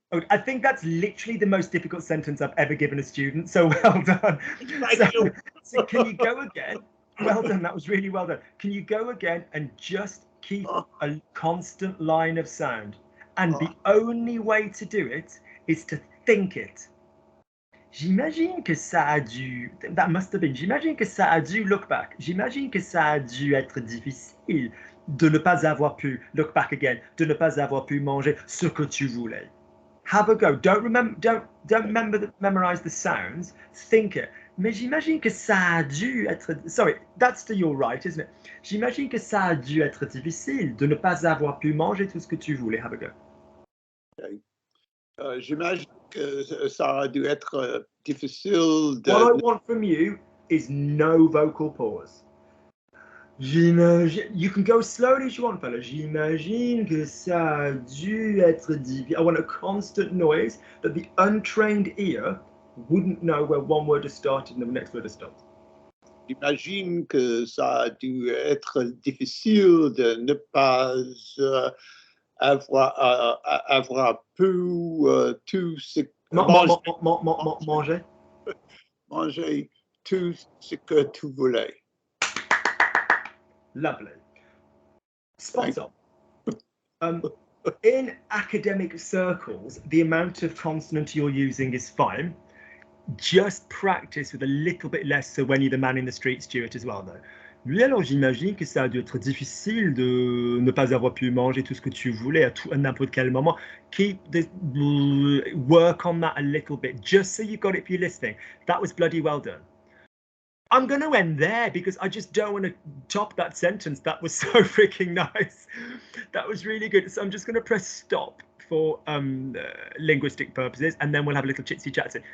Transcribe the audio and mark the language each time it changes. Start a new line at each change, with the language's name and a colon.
English: I think that's literally the most difficult sentence I've ever given a student. So well done. So can you go again? Well done. That was really well done. Can you go again and just keep a constant line of sound? And the only way to do it is to think it.
French: J'imagine que ça a dû.
English: That must have been.
French: J'imagine que ça a dû.
English: Look back.
French: J'imagine que ça a dû être difficile de ne pas avoir pu.
English: Look back again.
French: De ne pas avoir pu manger ce que tu voulais.
English: Have a go. Don't memorize the sounds. Think it.
French: Mais j'imagine que ça a dû être.
English: Sorry, that's to your right, isn't it?
French: J'imagine que ça a dû être difficile de ne pas avoir pu manger tout ce que tu voulais.
English: Have a go. Okay.
French: J'imagine que ça a dû être difficile de.
English: What I want from you is no vocal pause.
French: J'imagine.
English: You can go slowly as you want, fella.
French: J'imagine que ça a dû être difficile.
English: I want a constant noise that the untrained ear wouldn't know where one word has started and the next word has stopped.
French: J'imagine que ça a dû être difficile de ne pas avoir pu tout ce manger. Manger tout ce que tu voulais.
English: Lovely. Spot on. In academic circles, the amount of consonant you're using is fine. Just practice with a little bit less so when you're the man in the street, Stuart, as well, though.
French: Oui, alors j'imagine que ça a dû être difficile de ne pas avoir pu manger tout ce que tu voulais à n'importe quel moment.
English: Work on that a little bit, just so you got it for your listening. That was bloody well done. I'm going to end there because I just don't want to top that sentence. That was so freaking nice. That was really good. So I'm just going to press stop for linguistic purposes, and then we'll have a little chitsy chatsy.